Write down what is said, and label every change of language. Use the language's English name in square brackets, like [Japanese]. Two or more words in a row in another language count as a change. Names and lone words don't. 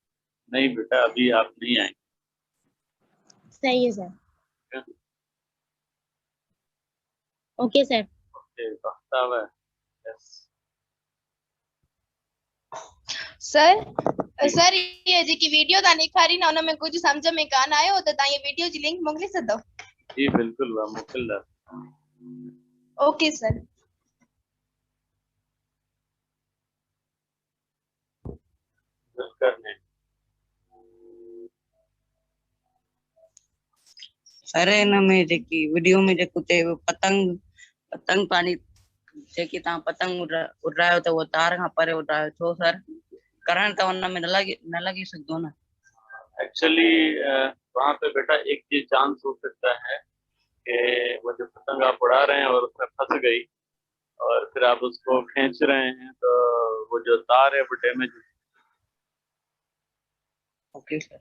[Hindi] नहीं बेटा, अभी आप नहीं आए। सही है सर। क्या? [English] okay sir. okay, बख्तावर। yes। [Sindhi] सर सर ये जेकी वीडियो ता ॾेखारी न हुन में [Hindi] कुछ समझ में [Sindhi] कान आयो त तव्हां ये वीडियो जी लिंक मोकिले सघंदो? जी बिल्कुल, वाह मोकिलंदा। [English] okay sir. [Hindi] करने [Sindhi] सर हिन में जेकी वीडियो में जेको चयो पतंग पतंग पाणी जेकी तव्हां पतंग उड़ायो त उहो तार खां परे उड़ायो, छो सर? करंट त हुन में न लगी सघंदो न। [Hindi] एक्चुअली वहाँ पे बेटा एक ये चांस हो सकता है कि वो जो पतंग आप उड़ा रहे हैं और उसमें फंस गई और फिर आप उसको खींच रहे हैं तो वो जो तार है वो डैमेज। [English] okay sir.